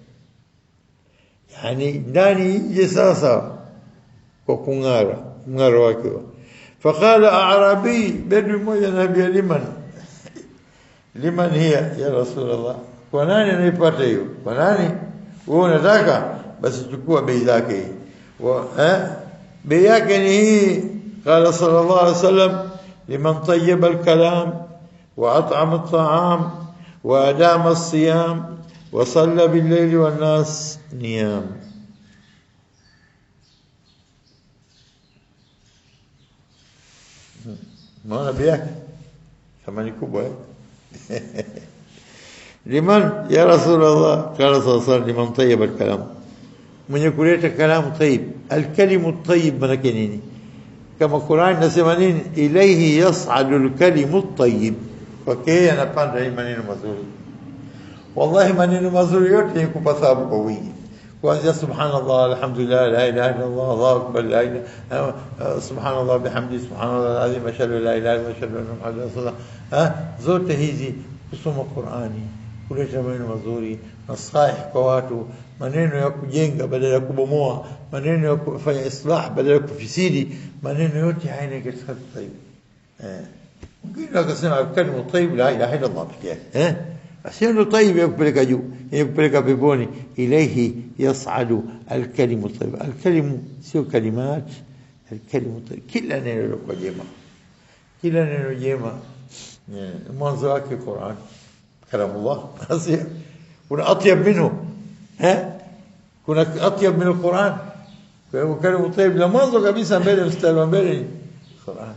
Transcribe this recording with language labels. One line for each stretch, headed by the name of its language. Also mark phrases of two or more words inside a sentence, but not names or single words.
Swahili: yani ndani nje sasa kwa kung'ara mng'aro wake
Arabic: فقال أعرابي
Swahili: badu moja nabii liman
Arabic: هي يا رسول الله
Swahili: kwa nani anaipata hiyo kwa nani wewe unataka basi chukua bei zake bei yake ni hii
Arabic: قال صلى الله عليه وسلم لمن أطاب الكلام وأطعم الطعام وأدام الصيام وصلى بالليل والناس نيام
Swahili: maana bei yake thamani kubwa
Arabic: لمن يا رسول الله قال صلى الله عليه وسلم لمن طيب الكلام
Swahili: mwenye kuleta kalamu tayyib
Arabic: الكلم طيب
Swahili: maana nini kama Qur'an nasema nini
Arabic: إليه يصعد الكلم الطيب
Swahili: okay anapanda hii maneno mazuri wallahi maneno mazuri yote yikupa thawabu kwa wingi kuanzia
Arabic: سبحان الله الحمد لله لا إله إلا الله الله أكبر لا إله سبحان الله وبحمده سبحان الله العظيم أشهد أن لا إله إلا أشهد أن محمدا رسول الله
Swahili: zote hizi kusoma Qur'ani kuleta maneno mazuri nasaih kwa watu maneno ya kujenga badala ya kubomoa, maneno ya kufanya islah badala ya kufisidi, maneno yote haya ni katika tayyib. Mwingine akasema kalimu tayyib
Arabic: لا إله إلا الله
Swahili: pekee yake. Asema tayyib yakupeleka juu, yakupeleka peponi.
Arabic: إليه يصعد الكلم طيب.
Swahili: Al-kalimu sio kalimat,
Arabic: الكلم طيب.
Swahili: Kila neno kwa jema, kila neno jema mwanzo wake Qur'an kalamullah. Asema kuna
Arabic: أطيب منه,
Swahili: kuna
Arabic: أطيب من القرآن.
Swahili: Kwa hivyo kalimu tayyib la mwanzo kabisa mbele, mstari wa mbele ni Qur'an.